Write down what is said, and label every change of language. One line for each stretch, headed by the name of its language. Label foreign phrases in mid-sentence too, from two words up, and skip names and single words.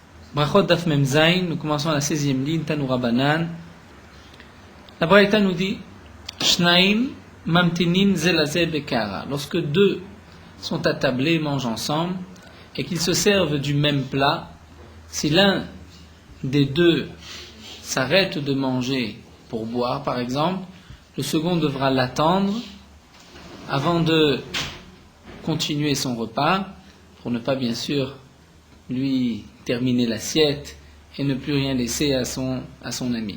Hebrew: ברכות דף מם זין,
French: nous commençons à la 16e ligne,
Aramaic: תנו רבנן.
French: La Braïta nous dit
Hebrew: שניים ממתינין זה לזה בקערה.
French: Lorsque deux sont attablés, mangent ensemble, et qu'ils se servent du même plat, si l'un des deux s'arrête de manger pour boire, par exemple, le second devra l'attendre avant de continuer son repas, pour ne pas bien sûr lui terminer l'assiette et ne plus rien laisser à son ami.